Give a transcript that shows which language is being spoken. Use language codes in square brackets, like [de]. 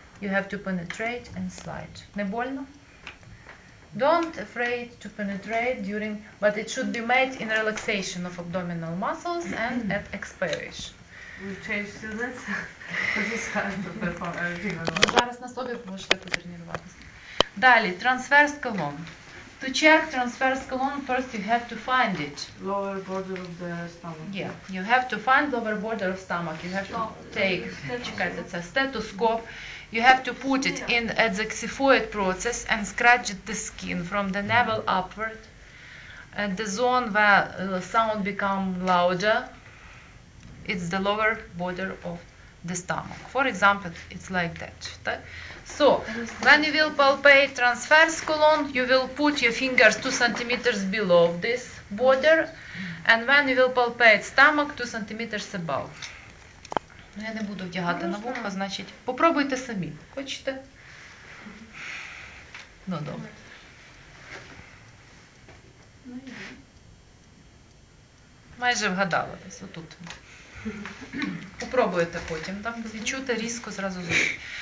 [en] You have to penetrate and slide. [ru] Не больно? [en] Don't afraid to penetrate during, but it should be made in relaxation of abdominal muscles and at expiration. We change to this. This is hard to perform everything on one. [uk] Зараз на собі можете потренуватися. Далі, [en] transverse colon. To check transverse colon, first you have to find it. Lower border of the stomach. Yeah, you have to find lower border of stomach. You have to take, [uk] чекайте, це [en] stethoscope. You have to put it in at the xiphoid process and scratch the skin from the navel upward. At the zone where the sound becomes louder, it's the lower border of the stomach. For example, it's like that. So, when you will palpate transverse colon, you will put your fingers 2 centimeters below this border, and when you will palpate stomach, 2 centimeters above. [uk] Я не буду вдягати на вухо, значить, попробуйте самі. Хочете? Ну, добре. Майже вгадала десь, отут. Попробуйте потім, там відчути різко зразу зробити.